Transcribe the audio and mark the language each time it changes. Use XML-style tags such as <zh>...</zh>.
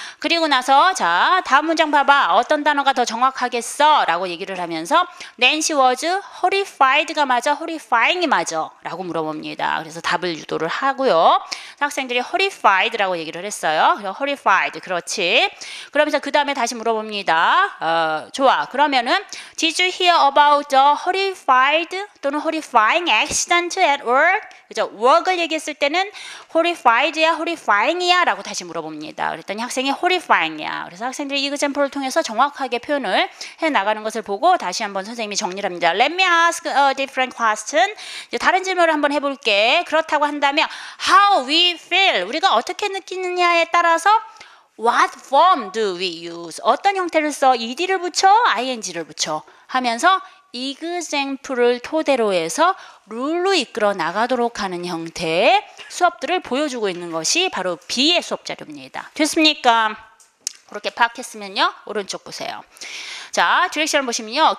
<ko>그리고 나서 자 다음 문장 봐봐. 어떤 단어가 더 정확하겠어? 라고 얘기를 하면서</ko> <en>Nancy was horrified</en> <ko>가 맞아? horrifying이 맞아? 라고 물어봅니다. 그래서 답을 유도를 하고요. 학생들이 horrified라고 얘기를 했어요. horrified 그렇지. 그러면서 그 다음에 다시 물어봅니다. 좋아. 그러면은</ko> <en>Did you hear about the horrified 또는 horrifying accident at work?</en> <ko>그죠? work을 얘기했을 때는 horrified야, horrifying이야 라고 다시 물어봅니다. 그랬더니 학생이 horrifying이야. 그래서 학생들이 이 example을 통해서 정확하게 표현을 해나가는 것을 보고 다시 한번 선생님이 정리를 합니다.</ko> <en>Let me ask a different question.</en> <ko>이제 다른 질문을 한번 해볼게. 그렇다고 한다면</ko> <en>how we feel.</en> <ko>우리가 어떻게 느끼느냐에 따라서</ko> <en>What form do we use?</en> <ko>어떤 형태를 써? ed를 붙여? ing를 붙여? 하면서 example을 토대로 해서 룰로 이끌어 나가도록 하는 형태의 수업들을 보여주고 있는 것이 바로 B의 수업 자료입니다. 됐습니까? 그렇게 파악했으면요. 오른쪽 보세요. 자, 디렉션을 보시면요.</ko>